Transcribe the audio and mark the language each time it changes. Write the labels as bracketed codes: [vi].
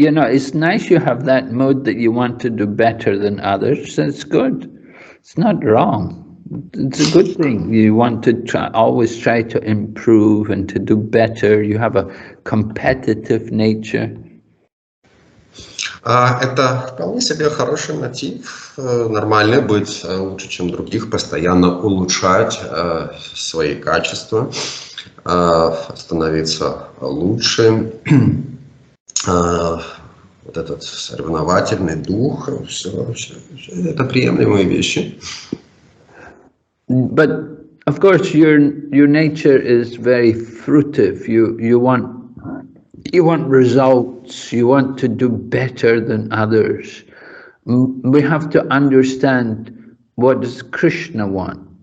[en] You know, it's nice you have that mood that you want to do better than others. That's good. It's not wrong. It's a good thing. You want to always try to improve and to do better. You have a competitive nature. [ru] Это вполне себе хороший мотив. Нормально быть лучше, чем других, постоянно улучшать свои качества, становиться лучше. Вот этот соревновательный дух, все это приемлемые вещи. [en] But of course, your nature is very fruitive. You want results. You want to do better than others. We have to understand what does Krishna want.